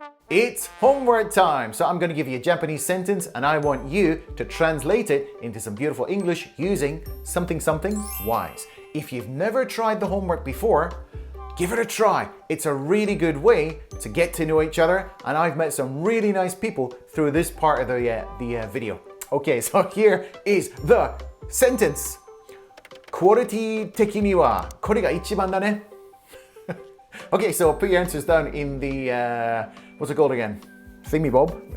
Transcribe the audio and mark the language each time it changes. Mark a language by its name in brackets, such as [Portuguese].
[English] It's homework time, so I'm going to give you a Japanese sentence and I want you to translate it into some beautiful English using something wise. If you've never tried the homework before, give it a try. It's a really good way to get to know each other, and I've met some really nice people through this part of the video. Okay, so here is the sentence. [Japanese] クオリティ的にはこれが一番だね。 [English] Okay, so put your answers down in the, what's it called again? Thingy-bob.